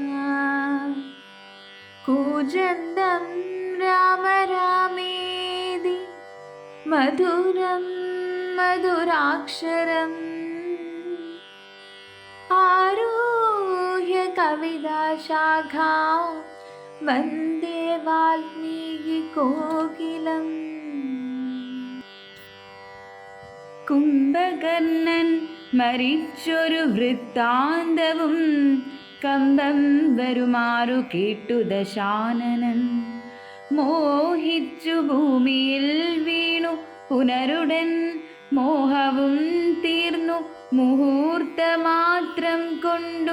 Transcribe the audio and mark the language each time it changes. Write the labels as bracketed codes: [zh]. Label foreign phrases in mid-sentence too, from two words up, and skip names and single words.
[sa] कूजन्तं राम रामेति मधुरं मधुराक्षरम् आरुह्य कविताशाखां वन्दे वाल्मीकिकोकिलम्। [ml] കുംഭകർണൻ മരിച്ചൊരു വൃത്താന്തവും കമ്പം വരുമാറു കേട്ടു ദശാനനൻ. മോഹിച്ചു ഭൂമിയിൽ വീണു പുനരുടൻ മോഹവും തീർന്നു മുഹൂർത്തമാത്രം കൊണ്ടു.